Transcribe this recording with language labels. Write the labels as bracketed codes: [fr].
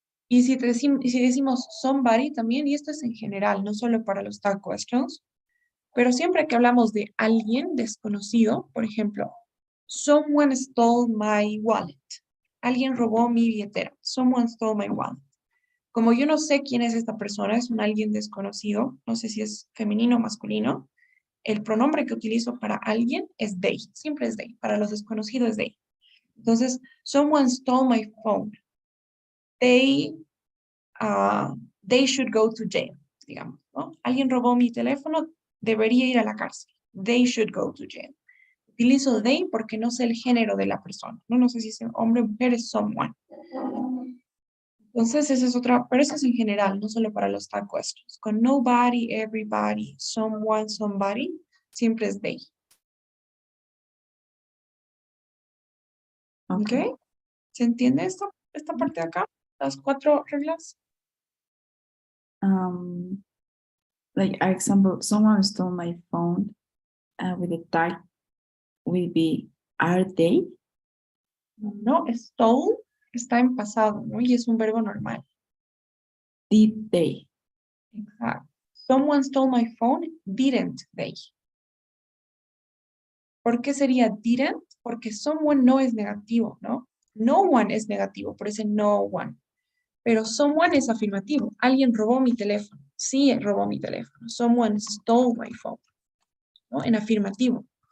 [es] Y si decimos somebody también, y esto es en general, no solo para los tag questions, pero siempre que hablamos de alguien desconocido, por ejemplo, [en] someone stole my wallet. [es] Alguien robó mi billetera. [en] Someone stole my wallet. [es] Como yo no sé quién es esta persona, es un alguien desconocido, no sé si es femenino o masculino, el pronombre que utilizo para alguien es they, siempre es they, para los desconocidos es they. [en] Entonces, someone stole my phone. They should go to jail, digamos, ¿no? [es] Alguien robó mi teléfono, debería ir a la cárcel. [en] They should go to jail. [es] Utilizo they porque no sé el género de la persona, ¿no? No sé si es hombre o mujer, es someone. Entonces, esa es otra, pero eso es en general, no solo para los tag questions. Con nobody, everybody, someone, somebody, siempre es they. [en] okay. [es] ¿Ok? ¿Se entiende esta parte de acá? Las 4 reglas. [en] Like, for example, someone stole my phone with the tag will be, are they? [es] No, stole está en pasado, ¿no? Y es un verbo normal. [en] Did they? [es] Exacto. [en] Someone stole my phone, didn't they? [es] ¿Por qué sería didn't? Porque someone no es negativo, ¿no? No one es negativo, por ese no one. Pero someone es afirmativo. Alguien robó mi teléfono. Sí, robó mi teléfono. [en] Someone stole my phone, ¿no? [es] En afirmativo.